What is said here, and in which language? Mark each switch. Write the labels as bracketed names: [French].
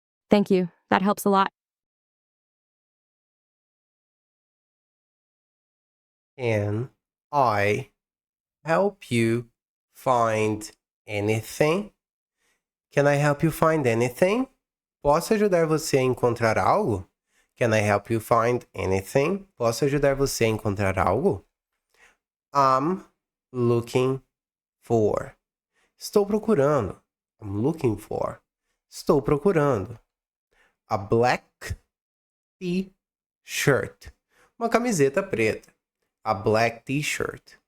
[English] Thank you, that helps a lot. Can I help you find anything? Can I help you find anything? [Portuguese] Posso ajudar você a encontrar algo? [English] Can I help you find anything? [Portuguese] Posso ajudar você a encontrar algo? [English] I'm looking for. [Portuguese] Estou procurando. [English] I'm looking for. [Portuguese] Estou procurando. [English] A black t-shirt. [Portuguese] Uma camiseta preta. [English] A black t-shirt.